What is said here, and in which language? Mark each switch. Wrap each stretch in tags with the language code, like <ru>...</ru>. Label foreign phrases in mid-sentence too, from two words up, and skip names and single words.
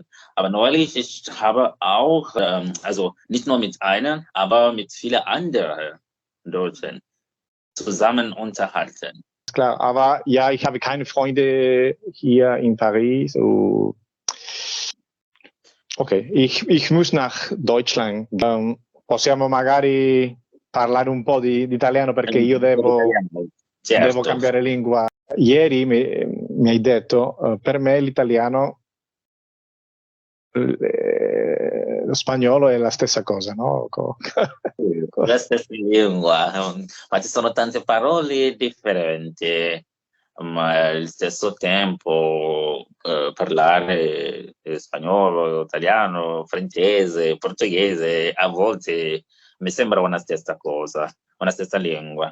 <de>Aber neulich, ich habe auch, also nicht nur mit einem, aber mit vielen anderen Deutschen zusammen unterhalten. Klar, aber ja, ich habe keine Freunde hier in Paris. Ok, ich muss nach Deutschland.</de> <it>Possiamo magari parlare un po' di italiano perché io devo cambiare lingua. Ieri mi hai detto, per me l'italiano, lo spagnolo è la stessa cosa, no? La stessa lingua, ma ci sono tante parole differenti, ma allo stesso tempo parlare spagnolo, italiano, francese, portoghese, a volte mi sembra una stessa cosa, una stessa lingua.</it>